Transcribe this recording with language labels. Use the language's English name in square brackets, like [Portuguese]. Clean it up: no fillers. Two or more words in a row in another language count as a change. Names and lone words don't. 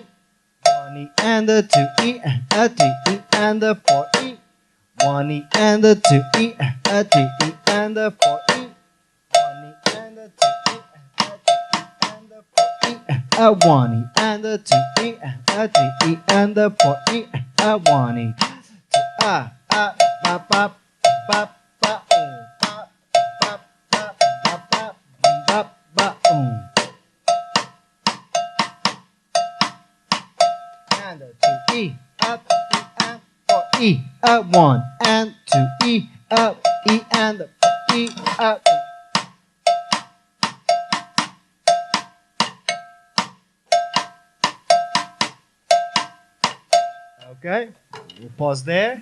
[English] 1 E and a 2 E and a 3 E and a 4 E. 1 E and a 2 E and a 3 E and a 4 E. 1 E and a 2 E and a 3 E and a 4 E. A 1 E and a 2 E and a 3 E and a 4 E. A 1 E. Ba ba ba ba ba ba ba ba ba ba ba. And a 2 E, up, E, and 4 E, up 1 and 2 E, up, E and a E, up. Okay, we'll pause there.